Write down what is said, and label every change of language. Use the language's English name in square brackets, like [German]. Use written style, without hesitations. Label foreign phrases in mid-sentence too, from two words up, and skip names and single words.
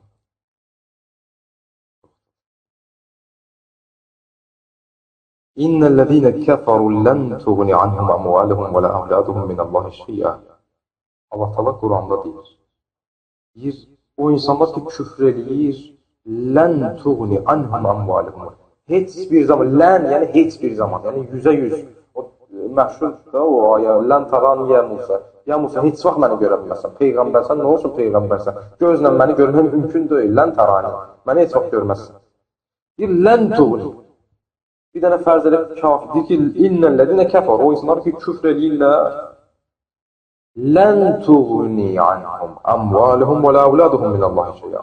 [Arabic] إن الذين كفروا لن تغني عنهم أموالهم و لا أولادهم من الله شيئا. [Azerbaijani] Allah Teala Quranda deyir, o insanlar ki küfr eləyir, [Arabic] لن تغني عنهم أموالهم. [Azerbaijani] Heç bir zaman, lən yəni heç bir zaman, yəni 100%. O məşhur da o ayə, [Arabic] لن تران يا موسى. يا موسى, [Azerbaijani] heç vaxt məni görə bilməsən. Peyğəmbərsən, nə olsun Peyğəmbərsən? Gözlə məni görmək mümkün deyil. [Arabic] لن تراني. [Azerbaijani] Məni heç vaxt görməzsən. Deyir, [Arabic] لن تغني. [Azerbaijani] Bir dənə fərz edib kafir. Deyir ki, [Arabic] إن الذين كفروا. [Azerbaijani] O insanlar ki, küfr eləyirlər. [Arabic] لن تغني عنهم أموالهم و لا أولادهم من الله شيئا.